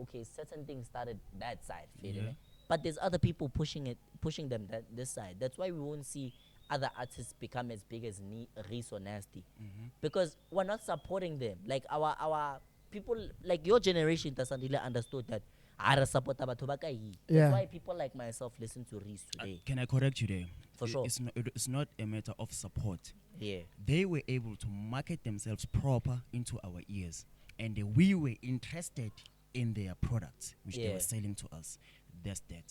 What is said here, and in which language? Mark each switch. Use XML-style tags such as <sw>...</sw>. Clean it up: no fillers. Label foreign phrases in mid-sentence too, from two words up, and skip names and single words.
<en>Okay, certain things started that side, fair, Yeah. but there's other people pushing them this side. That's why we won't see other artists become as big as Reese or Nasty, because we're not supporting them. Like our people, like your generation, Sandile understood that. I support</en> <st>batho ba kae.</st> <en>That's Yeah. why people like myself listen to Reese today. Can I correct you there? For sure. It's not a matter of support. Yeah. They were able to market themselves proper into our ears, and we were interested in their products which they Yeah. were selling to us. That's that.</en>